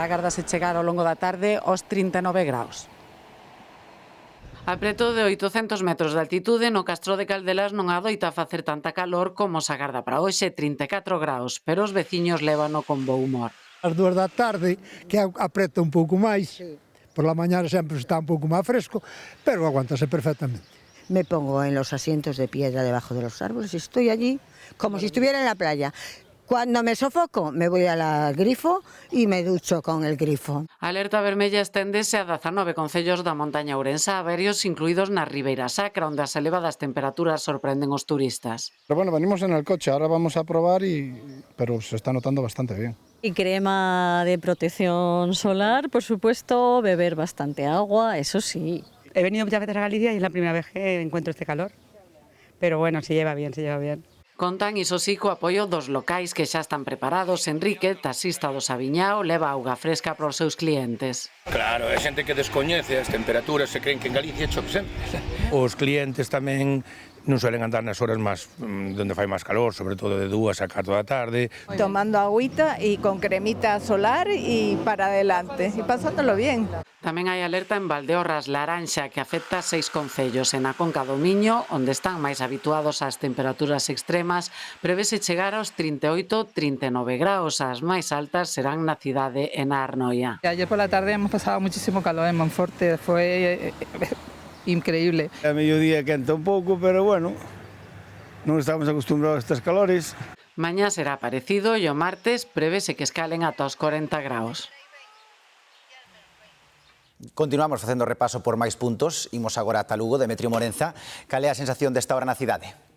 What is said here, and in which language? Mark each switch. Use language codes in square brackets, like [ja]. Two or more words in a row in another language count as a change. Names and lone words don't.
[gl] Agárdase chegar ao longo da tarde aos 39 graus. A preto de 800 metros de altitude, no Castro de Caldelas non adoita facer tanta calor como se agarda para hoxe, 34 graus, pero os veciños lévano con bo humor. As 2 da tarde, que apreta un pouco máis, por la mañá sempre está un pouco máis fresco, pero aguántase perfectamente. [es] Me pongo en los asientos de piedra debajo de los árboles y estoy allí como si estuviera en la playa. Cuando me sofoco, me voy al grifo y me ducho con el grifo. [gl] A alerta vermella esténdese a 19 concellos da montaña ourensa, varios incluídos na Ribeira Sacra, onde as elevadas temperaturas sorprenden os turistas. [es] Pero bueno, venimos en el coche, ahora vamos a probar, pero se está notando bastante bien. Y crema de protección solar, por supuesto, beber bastante agua, eso sí. He venido muchas veces a Galicia y es la primera vez que encuentro este calor, pero bueno, se lleva bien, se lleva bien. [gl] Contan, iso sí, co apoio dos locais que xa están preparados. Enrique, taxista do Sabiñao, leva auga fresca para os seus clientes. Claro, é xente que descoñece as temperaturas e creen que en Galicia chove sempre. Os clientes tamén non suelen andar nas horas máis donde fai máis calor, sobre todo de 2 a 4 da tarde. [es] Tomando agüita y con cremita solar y para adelante, y pasándolo bien. [gl] Tamén hai alerta en Valdeorras laranxa que afecta 6 concellos. En a Conca do Miño, onde están máis habituados ás temperaturas extremas, prevese chegar aos 38-39 graus. As máis altas serán na cidade e na Arnoia. [es] Ayer por la tarde hemos pasado muchísimo calor en Monforte, fue increíble. [gl] A mediodía quenta un pouco, pero bueno, non estamos acostumbrados a estes calores. Mañá será parecido e o martes prevese que escalen ata os 40 graus. Continuamos facendo repaso por máis puntos. Imos agora ata Lugo, Demetrio Morenza. Cal é a sensación desta hora na cidade?